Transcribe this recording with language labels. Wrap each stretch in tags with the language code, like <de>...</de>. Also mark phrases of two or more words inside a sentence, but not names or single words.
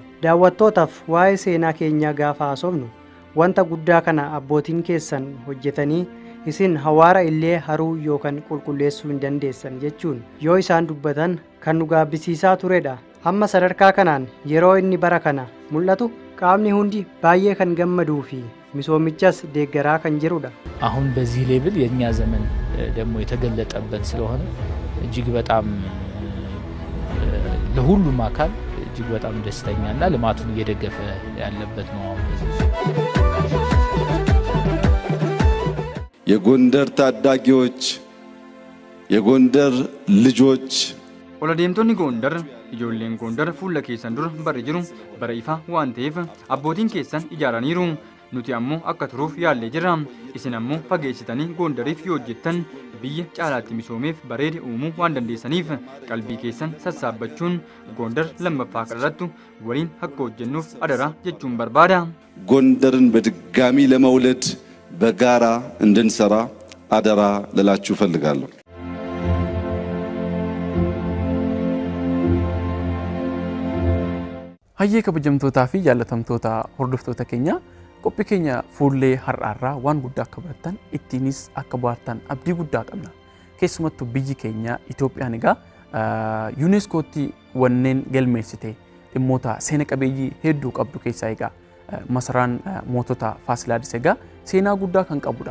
<om>daawwattootaaf waa'ee seenaa keenyaa gaafa haasofnu wanta guddaa kana abbootiin keessan hojjetanii isin hawaara illee haruu yookaan qulqulleessuu hin dandeessan jechuun yoo isaan dubbatan kan nu gaabbisiisaa turedha. amma sadarkaa kanaan yeroo inni bara kana mul'atu qaamni hundi baay'ee kan gammaduu fi misoomichas deeggaraa kan jirudha.</om> <am>አሁን በዚህ ሌቭል የኛ ዘመን ደግሞ የተገለጠበት ስለሆነ እጅግ በጣም ለሁሉም አካል እጅግ በጣም ደስተኛና ልማቱን እየደገፈ ያለበት ነው። የጎንደር ታዳጊዎች የጎንደር ልጆች</am> <om>Oladeemtonni Gondar ijoolleen Gondar fuula keessan dura barri jiru bara ifa waan ta'eef abbootiin keessan ijaaraniiru. Nuti ammoo akka turuuf yaallee jirra. Isin ammoo fageessitanii Gondariif yoo hojjettan biyya caalaatti misoomeef bareede uumuu waan dandeessaniif qalbii keessan sassaabbachuun Gondar lammaffaa qarrattu waliin akka hojjennuuf adara jechuun barbaada.</om> <am>ጎንደርን በድጋሚ ለመውለድ በጋራ እንድንሰራ አደራ ልላችሁ ፈልጋለሁ።</am> <om>Hayyee kabajamtootaa fi jaallatamtoota hordoftoota keenya qophii keenya fuullee har'aarraa waan guddaa akka barattan ittiinis akka bohaartan abdii guddaa qabna. Keessumattuu biyyi keenya Itoophiyaan egaa yuuneeskootti wanneen galmeessite dhimmoota seena qabeeyyii hedduu qabdu keessaa egaa masaraan mootota Faasilaadis egaa seenaa guddaa kan qabudha.</om>